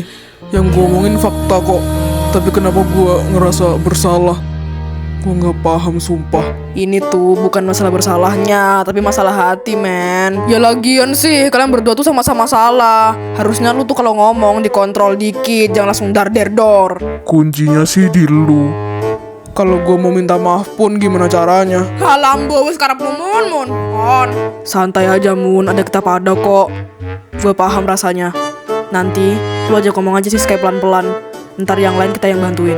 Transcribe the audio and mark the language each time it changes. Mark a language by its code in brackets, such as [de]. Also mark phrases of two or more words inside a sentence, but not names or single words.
[id] Yang gua omongin fakta kok, tapi kenapa gua ngerasa bersalah? Gua nggak paham sumpah. Ini tuh bukan masalah bersalahnya, tapi masalah hati, men. Ya lagian sih, kalian berdua tuh sama-sama salah. Harusnya lu tuh kalau ngomong dikontrol dikit, jangan langsung dar der dor. Kuncinya sih di lu. Kalau gua mau minta maaf pun gimana caranya? Halambo [jv] wis karep [id] lu mun. Santai aja mun, ada kita pada kok. Gue paham rasanya. Nanti lu aja ngomong aja sih kayak pelan-pelan. Ntar yang lain kita yang bantuin.